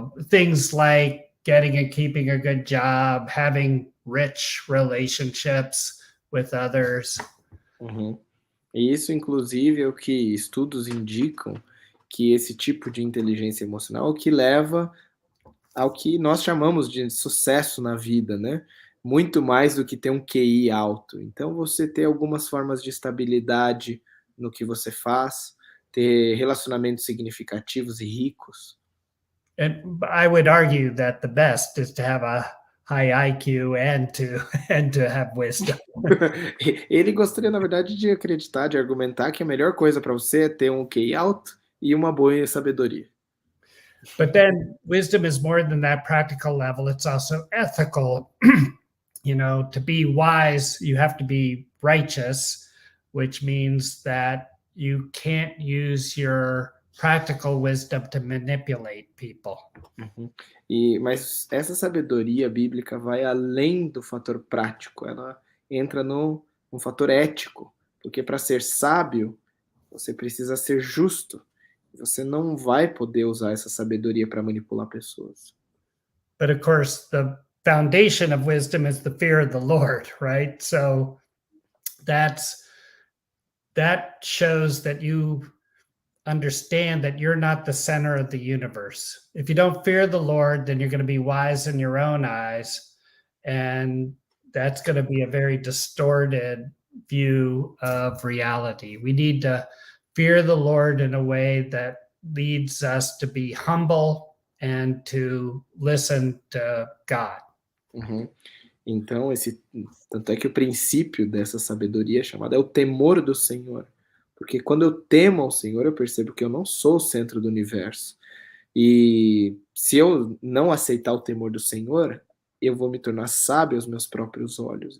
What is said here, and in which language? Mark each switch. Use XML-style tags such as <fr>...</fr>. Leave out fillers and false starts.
<en>Things like getting and keeping a good job, having rich relationships with others.</en> <pt>E isso, inclusive, é o que estudos indicam, que esse tipo de inteligência emocional é o que leva ao que nós chamamos de sucesso na vida, né? Muito mais do que ter um QI alto. Então, você ter algumas formas de estabilidade no que você faz, ter relacionamentos significativos e ricos.</pt> <en>And I would argue that the best is to have a high IQ and to have wisdom.</en> <pt>Ele gostaria, na verdade, de acreditar, de argumentar que a melhor coisa para você é ter um QI alto e uma boa sabedoria.</pt> <en>But then wisdom is more than that practical level. It's also ethical. You know, to be wise, you have to be righteous, which means that you can't use your practical wisdom to manipulate people. Uhum.</en> <pt>Mas essa sabedoria bíblica vai além do fator prático, ela entra no fator ético, porque para ser sábio, você precisa ser justo. Você não vai poder usar essa sabedoria para manipular pessoas.</pt> <en>But of course, the foundation of wisdom is the fear of the Lord, right? So that shows that you understand that you're not the center of the universe. If you don't fear the Lord, then you're going to be wise in your own eyes, and that's going to be a very distorted view of reality. We need to fear the Lord in a way that leads us to be humble and to listen to God. Uhum.</en> <pt>Então, tanto é que o princípio dessa sabedoria chamada é o temor do Senhor. Porque quando eu temo ao Senhor, eu percebo que eu não sou o centro do universo. E se eu não aceitar o temor do Senhor, eu vou me tornar sábio aos meus próprios olhos.</pt>